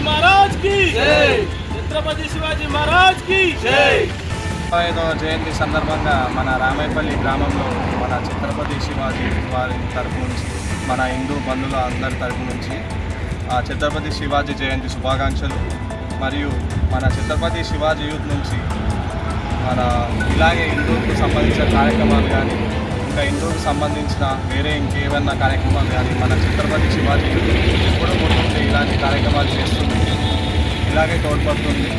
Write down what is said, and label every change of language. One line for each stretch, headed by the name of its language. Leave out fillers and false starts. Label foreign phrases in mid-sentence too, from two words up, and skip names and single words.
Hindi: महाराज की जय। छत्रपति शिवाजी महाराज की जय।
Telugu: 5వ జయంతి సందర్భంగా మన రామాయపల్లి గ్రామంలో మన ఛత్రపతి శివాజీ వారి తరపు నుంచి మన హిందూ బంధువుల అందరి తరపు నుంచి ఛత్రపతి శివాజీ జయంతి శుభాకాంక్షలు. మరియు మన ఛత్రపతి శివాజీ యూత్ నుంచి మన ఇలాగే హిందూకు సంబంధించిన కార్యక్రమాలు కానీ ఇంకా హిందూకు సంబంధించిన వేరే ఇంకేమన్నా కార్యక్రమాలు కానీ మన ఛత్రపతి శివాజీ యూత్ ఎప్పుడూ ముందుండి ఇలాంటి కార్యక్రమాలు చేస్తుంది, ఇలాగే తోడ్పడుతుంది.